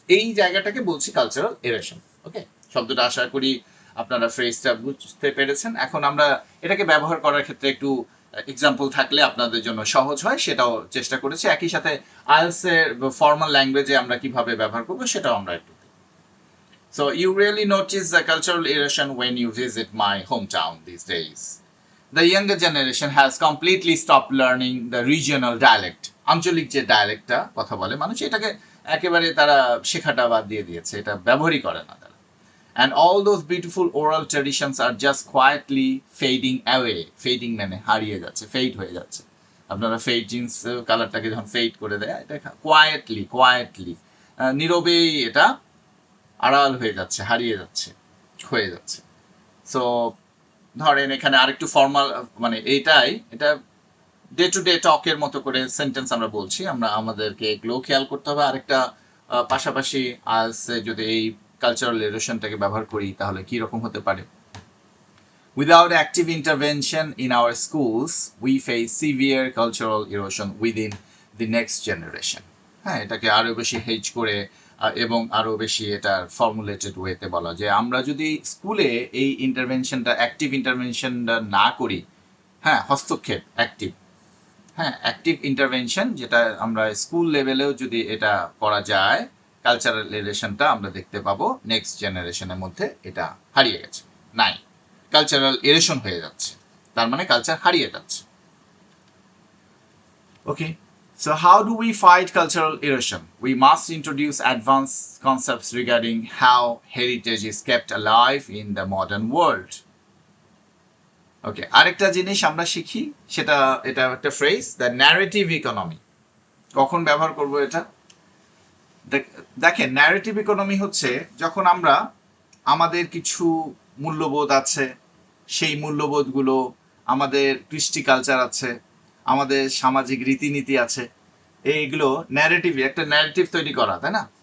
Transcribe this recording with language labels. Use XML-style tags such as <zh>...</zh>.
<bn>এই জায়গাটাকে বলছি কালচারাল এরেশন। ওকে, শব্দটা আশা করি আপনারা ফ্রেজটা বুঝতে পেরেছেন। এখন আমরা এটাকে ব্যবহার করার ক্ষেত্রে একটু এক্সাম্পল থাকলে আপনাদের জন্য সহজ হয়, সেটাও চেষ্টা করেছি। একই সাথে আইএলটিএস এর ফর্মাল ল্যাঙ্গুয়েজে আমরা কিভাবে ব্যবহার করবো সেটাও আমরা একটু।</bn> <en>So you really notice the cultural erosion when you visit my hometown these days. The younger generation has completely stopped learning the regional dialect.</en> <bn>আঞ্চলিক যে ডায়ালেক্টটা কথা বলে মানুষ, এটাকে একেবারে তারা শেখাটা বাদ দিয়ে দিয়েছে, এটা ব্যবহারই করে না তারা।</bn> <en>And all those beautiful oral traditions are just quietly fading away.</en> <bn>Fading মানে হারিয়ে যাচ্ছে, ফেড হয়ে যাচ্ছে। আপনারা ফেড জিন্স কালারটাকে যখন ফেড করে দেয়, এটা কোয়াইটলি নীরবেই এটা আড়াল হয়ে যাচ্ছে, হারিয়ে যাচ্ছে। হয়ে যাচ্ছে। সো ধরেন এখানে আরেকটু ফর্মাল, মানে এটা ডে টু ডে টকের মতো করে সেন্টেন্স আমরা বলছি, আমরা আমাদেরকে এগুলো খেয়াল করতে হবে। আরেকটা পাশাপাশি আজ যদি এই কালচারাল এরোশনটাকে ব্যবহার করি তাহলে কি রকম হতে পারে?</bn> <en>Without active intervention in our schools, we face severe cultural erosion within the next generation.</en> <bn>হ্যাঁ, এটাকে আরো বেশি হেজ করে এবং আরো বেশি এটার ফর্মুলেটেড ওয়েতে বলা যে আমরা যদি স্কুলে এই ইন্টারভেনশনটা, অ্যাক্টিভ ইন্টারভেনশনটা না করি, হ্যাঁ, হস্তক্ষেপ অ্যাক্টিভ, হ্যাঁ, অ্যাক্টিভ ইন্টারভেনশন যেটা আমরা স্কুল লেভেলেও যদি এটা করা যায়, কালচারাল রিলেশনটা আমরা দেখতে পাবো নেক্সট জেনারেশনের মধ্যে এটা হারিয়ে গেছে, নাই, কালচারাল এরেশন হয়ে যাচ্ছে, তার মানে কালচার হারিয়ে যাচ্ছে।</bn> <en>Okay, so how do we fight cultural erosion? We must introduce advanced concepts regarding how heritage is kept alive in the modern world.</en> <bn>ওকে, আরেকটা জিনিস আমরা শিখি, এটা একটা ফ্রেজ, দ্য ন্যারেটিভ ইকোনমি। কখন ব্যবহার করব এটা? দেখেন, ন্যারেটিভ ইকোনমি হচ্ছে যখন আমরা আমাদের কিছু মূল্যবোধ আছে, সেই মূল্যবোধগুলো, আমাদের কৃষ্টি কালচার আছে, আমাদের সামাজিক রীতিনীতি আছে, এইগুলো ন্যারেটিভ, একটা ন্যারেটিভ তৈরি করা, তাই না?</bn>